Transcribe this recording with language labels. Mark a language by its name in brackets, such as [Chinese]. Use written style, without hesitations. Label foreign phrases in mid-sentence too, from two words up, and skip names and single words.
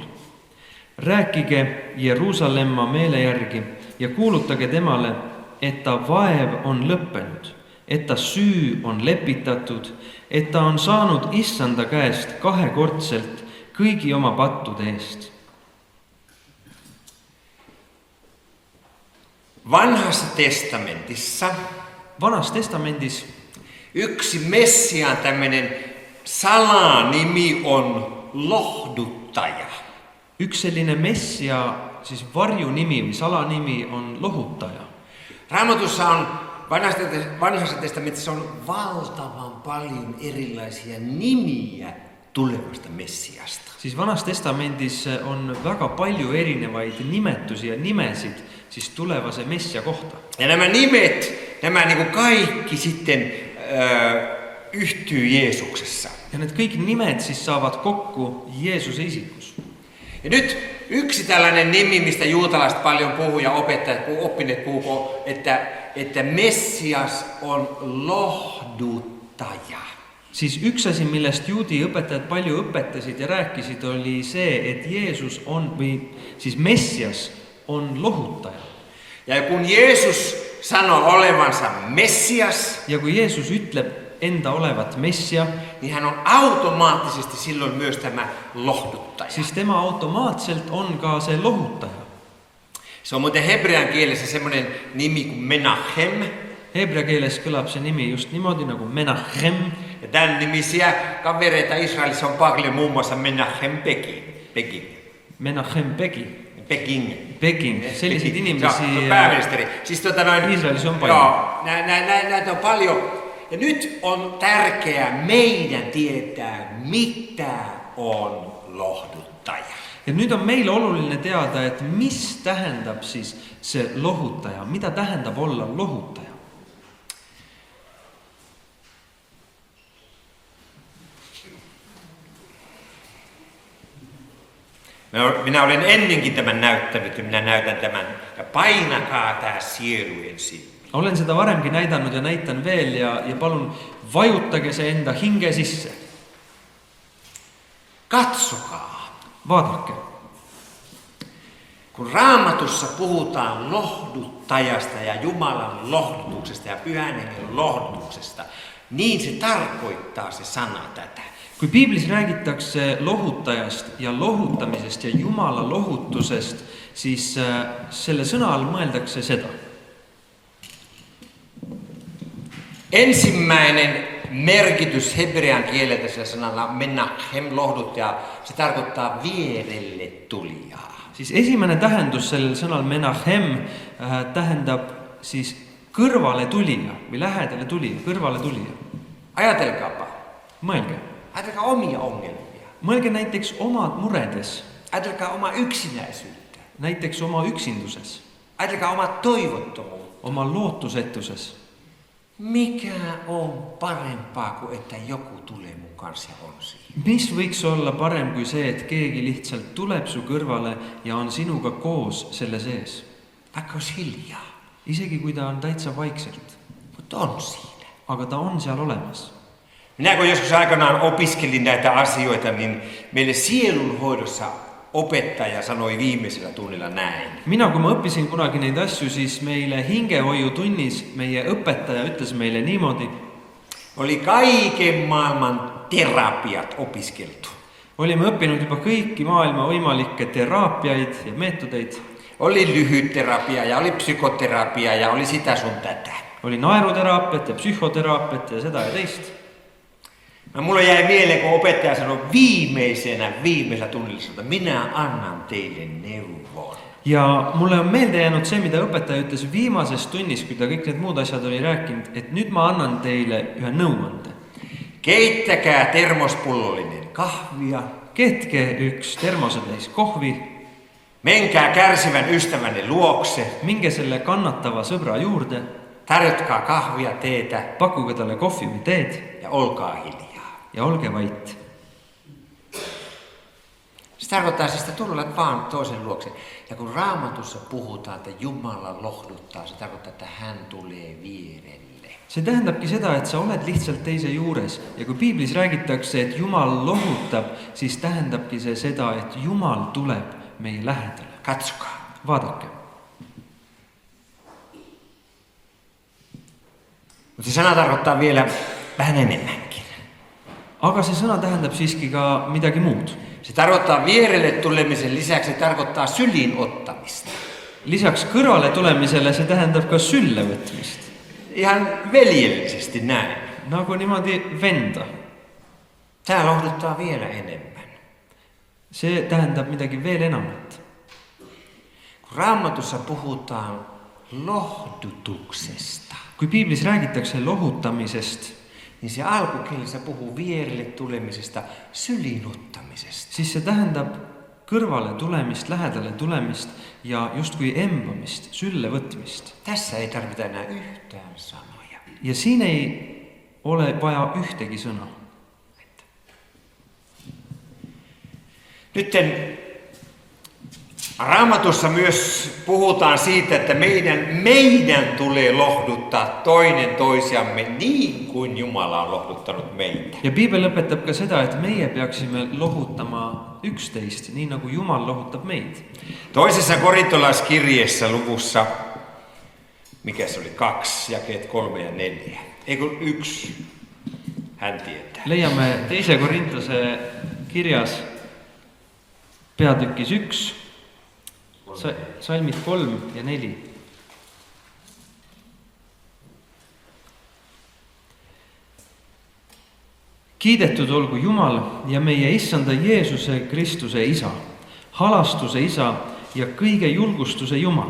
[Estonian] Rääkige Jeruusalemma meele järgi ja kuulutage temale, et ta vaev on lõppenud, et ta süü on lepitatud, et ta on saanud issanda käest kahekordselt kõigi oma pattude eest. Vanas testamendis [Finnish] yksi Messiaan tämmöinen salanimi on lohduttaja. [Estonian] Üks selline messia siis varjunimi või salanimi on lohutaja. [Finnish] Raamatussa on vanhassa testamentissa on valtavan paljon erilaisia nimiä tulevasta Messiasta. [Estonian] Siis vanas testamendis on väga palju erinevaid nimetusi ja nimesid siis tulevase messia kohta. [Finnish] Ja nämä nimet, nämä niin kuin kaikki sitten yhtyy Jeesuksessa. [Estonian] Ja need kõik nimed siis saavad kokku Jeesuse isikus. [Finnish] Ja nyt yksi tällainen nimi, mistä juutalaiset paljon puhuu ja oppineet puhuu, että Messias on lohduttaja. [Estonian] Siis üks asi, millest juudi õpetajad palju õpetasid ja rääkisid, oli see, et Jeesus on, või siis Messias on lohutaja. [Finnish] Ja kun Jeesus sanoo olevansa Messias, [Estonian] ja kui Jeesus ütleb enda olevat messia, [Finnish] niin hän on automaattisesti silloin myös tämä lohduttaja. [Estonian] Siis tema automaatselt on ka see lohutaja. [Finnish] Se on muuten hebrean kielessä semmoinen nimi kuin Menachem. [Estonian] Hebrea keeles kõlab see nimi just niimoodi nagu Menachem. [Finnish] Ja tämän nimisiä kavereita Israelissa on paljon, muun muassa Menachem Begin. Menachem Begin. [Estonian] Selliseid inimesi [Finnish] pääministeri. Siis [Estonian] Israelis on paljon. [Finnish] Joo, näitä on paljon. Ja nyt on tärkeää meidän tietää, mitä on lohduttaja. [Estonian] Ja nüüd on meil oluline teada, et mis tähendab siis see lohutaja, mida tähendab olla lohutaja. [Finnish] Minä olen ennenkin tämän näyttänyt ja minä näytän tämän. Ja painakaa tää sielujen silmät. [Estonian] Olen seda varemgi näidanud ja näitan veel ja palun vajutage see enda hinge sisse. [Finnish] Katsokaa. [Estonian] Vaadake. [Finnish] Kun Raamatussa puhutaan lohduttajasta ja Jumalan lohdutuksesta ja Pyhän Hengen lohdutuksesta, niin se tarkoittaa se sana tätä. [Estonian] Kui piiblis räägitakse lohutajast ja lohutamisest ja Jumala lohutusest, siis selle sõna all mõeldakse seda. [Finnish] Ensimmäinen merkitys hebrean kielellä sillä sanalla menachem lohduttaja, se tarkoittaa vierelle tulijaa. [Estonian] Siis esimene tähendus sellel sõnal menachem tähendab siis kõrvale tulija või lähedale tulija, kõrvale tulija. [Finnish] Ajatelkaapa. [Estonian] Mõelge. [Finnish] Ajatelkaa omia ongelmia. [Estonian] Mõelge näiteks oma muredes. [Finnish] Ajatelkaa oma yksinäisyyttä. [Estonian] Näiteks oma yksinduses. [Finnish] Ajatelkaa oma toivottomuutta. [Estonian] Oma lootusetuses. [Finnish] Mikä on parempaa kuin että joku tulee mun kanssa ja on siinä? [Estonian] Mis võiks olla parem kui see, et keegi lihtsalt tuleb su kõrvale ja on sinuga koos selle sees? [Finnish] Vaikka olisi hiljaa. [Estonian] Isegi kui ta on täitsa vaikselt. [Finnish] Mutta on siinä. [Estonian] Aga ta on seal olemas. [Finnish] Minä kun joskus aikanaan opiskelin näitä asioita, niin meille sielunhoidossa opettaja sanoi viimeisellä tunnilla näin. [Estonian] Mina, kui ma õppisin kunagi neid asju, siis meile hingehoiu tunnis meie õpetaja ütles meile niimoodi. [Finnish] Oli kaiken maailman terapiat opiskeltu. [Estonian] Olime õppinud juba kõiki maailma võimalikke teraapiaid ja meetodeid. [Finnish] Oli lyhytterapia ja oli psykoterapia ja oli sitä sun tätä. [Estonian] Oli naeruteraapiat ja psyhoteraapiat ja seda ja teist. [Finnish] No, mulle jäi mieleen, kun opettaja sanoi viimeisellä tunnilla, että minä annan teille neuvon. [Estonian] Ja mulle on meelde jäänud see, mida õpetaja ütles viimases tunnis, kui ta kõik need muud asjad oli rääkinud, et nüüd ma annan teile ühe nõuande. [Finnish] Keittäkää termospullollinen kahvia. [Estonian] Keetke üks termosetäis kohvi. [Finnish] Menkää kärsivän ystävänne luokse. [Estonian] Minge selle kannatava sõbra juurde. [Finnish] Tarjotkaa kahvia, teetä. [Estonian] Pakkuge talle kohvi või teed. [Finnish] Ja olkaa hiljaa. [Estonian] Ja olge vait. [Finnish] Se tarkoittaa siis, että tulet vaan toisen luokse. Ja kun Raamatussa puhutaan, että Jumala lohduttaa, se tarkoittaa, että hän tulee vierelle. [Estonian] See tähendabki seda, et sa oled lihtsalt teise juures. Ja kui piiblis räägitakse, et Jumal lohutab, siis tähendabki see seda, et Jumal tuleb meie lähedale. [Finnish] Katsokaa. [Estonian] Vaadake. [Finnish] Mutta se sana tarkoittaa vielä vähän enemmänkin. [Estonian] Aga see sõna tähendab siiski ka midagi muud. [Finnish] Se tarkoittaa vierelle tulemisen lisäksi, se tarkoittaa syliin ottamista. [Estonian] Lisaks kõrvale tulemisele see tähendab ka sülle võtmist. [Finnish] Ihan veljellisesti näin. [Estonian] Nagu niimoodi venda. [Finnish] Tämä lohduttaa vielä enemmän. [Estonian] See tähendab midagi veel enamat. [Finnish] Kun Raamatussa puhutaan lohdutuksesta, [Estonian] kui piiblis räägitakse lohutamisest, [Finnish] niin se alkukielessä puhuu vierelle tulemisesta, syliinottamisesta. [Estonian] siis see tähendab kõrvale tulemist, lähedale tulemist ja justkui embamist, sülle võtmist. [Finnish] Tässä ei tarvita enää yhtään sanoja. [Estonian] Ja siin ei ole vaja ühtegi sõna. [Finnish] Nytten Raamatussa myös puhutaan siitä, että meidän tulee lohduttaa toinen toisiamme niin kuin Jumala on lohduttanut meitä. [Estonian] Ja piibel õpetab ka seda, et meie peaksime lohutama üksteist, nii nagu Jumal lohutab meid. [Finnish] Toisessa korintolaiskirjeessä luvussa, mikä se oli, 2, jakeet 3 ja 4. Eikö 1? Hän tietää. [Estonian] Leiame teise Korintuse kirjas peatükis 1, salmid 3 ja 4. Kiidetud olgu Jumal ja meie issanda Jeesuse Kristuse Isa, halastuse Isa ja kõige julgustuse Jumal.